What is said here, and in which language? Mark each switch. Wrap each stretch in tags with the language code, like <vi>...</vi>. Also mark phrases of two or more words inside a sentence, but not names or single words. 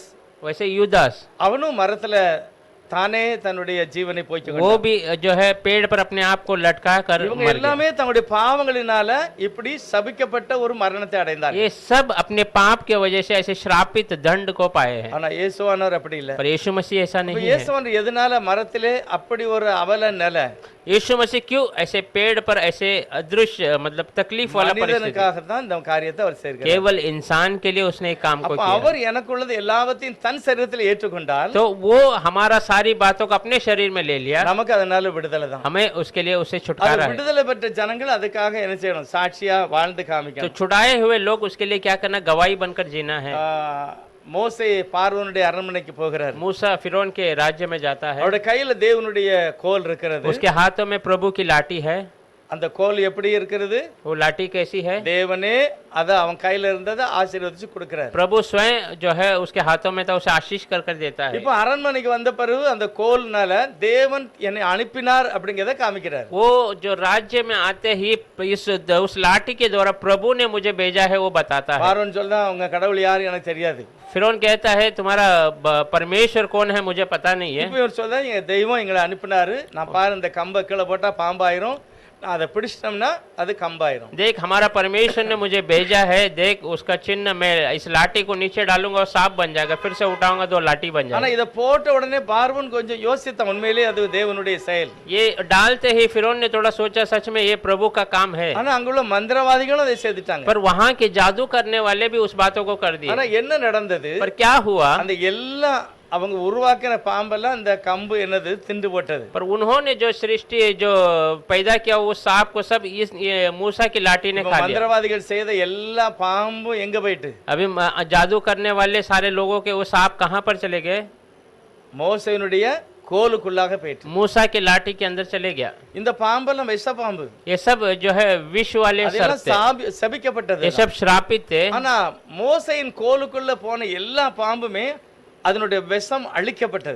<hi>वैसे यूदास</hi> <ta>அவனும் மரத்துல தானே தன்னுடைய ஜீவனை போய்க்கு</ta> <hi>वो भी जो है पेड़ पर अपने आप को लटका कर</hi> <ta>இவங்க</ta> <hi>मर गए।</hi> <ta>எல்லாமே தங்களுடைய பாவங்களினால இப்படி சபிக்கப்பட்ட ஒரு மரணத்தை அடைந்தார்கள்.</ta> <hi>ये सब अपने पाप के वजह से ऐसे श्रापित दंड को पाए हैं।</hi> <ta>ஆனா இயேசுவானவர் அப்படி இல்ல.</ta> <hi>पर यीशु मसीह ऐसा नहीं है।</hi> <ta>இயேசுவானவர் எதனால மரத்திலே அப்படி ஒரு அவல நிலை?</ta> <hi>यीशु मसीह क्यों ऐसे पेड़ पर ऐसे अदृश्य मतलब तकलीफ वाला परिस्थिति?</hi> <ta>மனிதனுக்காக தான் இந்த காரியத்தை அவர் செய்கிறார்.</ta> <hi>केवल इंसान के लिए उसने एक काम को</hi> <ta>அப்ப</ta> <hi>किया।</hi> <ta>அவர் எனக்குள்ளது எல்லாவற்றையும் தன் சரீரத்தில் ஏற்றுக்கொண்டால்</ta> <hi>तो वो हमारा सारी बातों को अपने शरीर में ले लिया,</hi> <ta>நமக்கு அதனால விடுதலை தான்.</ta> <hi>हमें उसके लिए उससे</hi> <ta>அது</ta> <hi>छुटकारा है।</hi> <ta>விடுதலை பெற்ற ஜனங்கள் அதுக்காக என்ன செய்யணும்? சாட்சியா வாழ்ந்து</ta> <hi>तो</hi> <ta>காமிக்கணும்.</ta> <hi>छुड़ाए हुए लोग उसके लिए क्या करना? गवाही बनकर जीना है।</hi> <ta>மோசே பார்வோனுடைய அரண்மனைக்கு போகிறார்.</ta> <hi>मूसा फिरौन के राज्य में जाता है,</hi> <ta>அவருடைய கையில தேவனுடைய கோல் இருக்கிறது.</ta> <hi>उसके हाथों में प्रभु की लाठी है।</hi> <ta>அந்த கோல் எப்படி இருக்கிறது?</ta> <hi>वो लाठी कैसी है?</hi> <ta>தேவனே அத அவன் கையில இருந்ததை ஆசீர்வதிச்சு கொடுக்கிறார்.</ta> <hi>प्रभु स्वयं जो है उसके हाथों में था उसे आशीष कर कर देता है।</hi> <ta>இப்போ அரண்மனைக்கு வந்த பிறகு அந்த கோல்னால தேவன் என்னை அனுப்பினார் அப்படிங்கறத காமிக்கிறார்.</ta> <hi>वो जो राज्य में आते ही उस लाठी के द्वारा प्रभु ने मुझे भेजा है वो बताता है।</hi> <ta>பார்வோன் சொல்றா, உங்க கடவுள் யாரு எனக்கு தெரியாது.</ta> <hi>फिरौन कहता है तुम्हारा परमेश्वर कौन है मुझे पता नहीं है।</hi> <ta>இப்போ இவர் சொல்றா, எங்க தெய்வம் எங்களை அனுப்பினாரு. நான் பாரு இந்த கம்பை கீழே போட்டா பாம்பாயிரும், அதை பிடிச்சிட்டோம்னா அது கம்பாயிரும்.</ta> <hi>देख हमारा परमेश्वर ने मुझे भेजा है, देख उसका चिन्ह मैं इस लाठी को नीचे डालूंगा और सांप बन जाएगा, फिर से उठाऊंगा तो लाठी बन</hi> <ta>ஆனா</ta> <hi>जाएगा।</hi> <ta>இத போட்ட உடனே பார்வோன் கொஞ்சம் யோசித்தான், உண்மையிலேயே அது தேவனுடைய செயல்.</ta> <hi>ये डालते ही फिरौन ने थोड़ा सोचा सच में ये प्रभु का काम है।</hi> <ta>ஆனா அங்குள்ள மந்திரவாதிகளும் அதை செய்துட்டாங்க.</ta> <hi>पर वहाँ के जादू करने वाले भी उस बातों को कर दिए।</hi> <ta>ஆனா என்ன நடந்தது?</ta> <hi>पर क्या हुआ?</hi> <ta>அந்த எல்லா அவங்க உருவாக்கின பாம்பெல்லாம் அந்த கம்பு என்னது திண்டு போட்டது.</ta> <hi>पर उन्होंने जो सृष्टि जो पैदा किया वो सांप को सब इस मूसा की लाठी ने खा लिया।</hi> <ta>மந்திரவாதிகள் செய்த எல்லா பாம்பும் எங்க போயிட்டு?</ta> <hi>अभी जादू करने वाले सारे लोगों के वो सांप कहाँ पर चले गए?</hi> <ta>மோசேயினுடைய கோலுக்குள்ளாக போயிட்டு</ta> <hi>मूसा की लाठी के अंदर चले गया।</hi> <ta>இந்த பாம்பெல்லாம் விஷ பாம்பு,</ta> <hi>ये सब जो है विष वाले सर्प</hi> <ta>அதெல்லாம்</ta> <hi>थे,</hi> <ta>சபிக்கப்பட்டது.</ta> <hi>ये सब श्रापित थे।</hi> <ta>ஆனா மோசேயின் கோலுக்குள்ள போன எல்லா பாம்புமே அதனுடைய விஷம் அழிக்கப்பட்டது.</ta>